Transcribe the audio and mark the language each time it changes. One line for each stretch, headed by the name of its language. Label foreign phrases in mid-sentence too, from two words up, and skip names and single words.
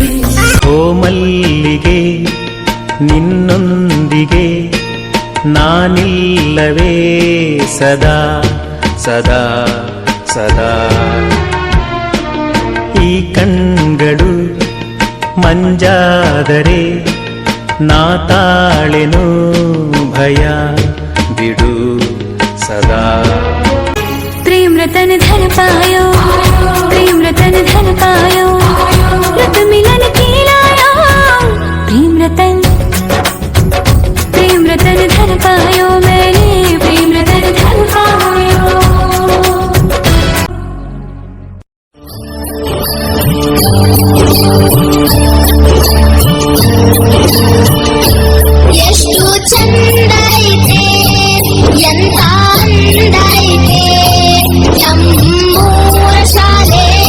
Kannada: ಓ ಮಲ್ಲಿಗೆ ನಿನ್ನೊಂದಿಗೆ ನಾನಿಲ್ಲವೇ ಸದಾ ಸದಾ ಸದಾ. ಈ ಕಣ್ಗಳು ಮಂಜಾದರೆ ನಾ ತಾಳೆನು ಭಯ ಬಿಡು सदा।
Hindi: प्रेम रतन धन पायो, प्रेम रतन धन पायो, रत मिलन की लाया। प्रेम रतन धन पायो, मैंने प्रेम रतन धन पायो।
Kannada: ಎಷ್ಟು ಚಂದ ಐತೆ ಎಂತ ಅಂದ ಐತೆ ನಮ್ಮೂರ ಶಾಲೆ.